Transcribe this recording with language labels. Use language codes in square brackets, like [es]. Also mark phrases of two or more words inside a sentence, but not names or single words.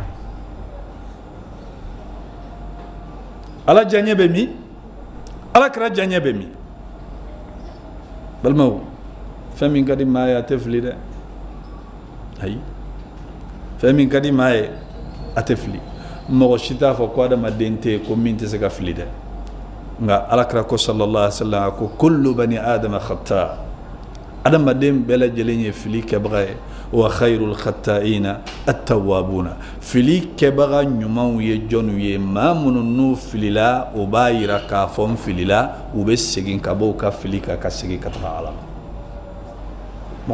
[bm] Ala diyaɲɛ bɛ min, Ala kira diyaɲɛ bɛ min. Balimaw, fɛn min ka di maa ye a tɛ fili dɛ. Ayi, fɛn min ka di maa ye a tɛ fili. Mɔgɔ si t'a fɔ ko adamaden tɛ yen ko min tɛ se ka fili dɛ. Nka Ala kira ko [ar] صلى الله عليه وسلم, [bm] a ko [ar] كل بني آدم خطاء, [bm] adamaden bɛɛ lajɛlen ye fili kɛbaga ye. [ar] وخير الخطائين التوابون, [bm] fili kɛbaga ɲumanw ye jɔnw ye? Maa minnu n'u filila o b'a yira k'a fɔ n filila, u bɛ segin ka bɔ u ka fili kan ka segin ka taga Ala ma.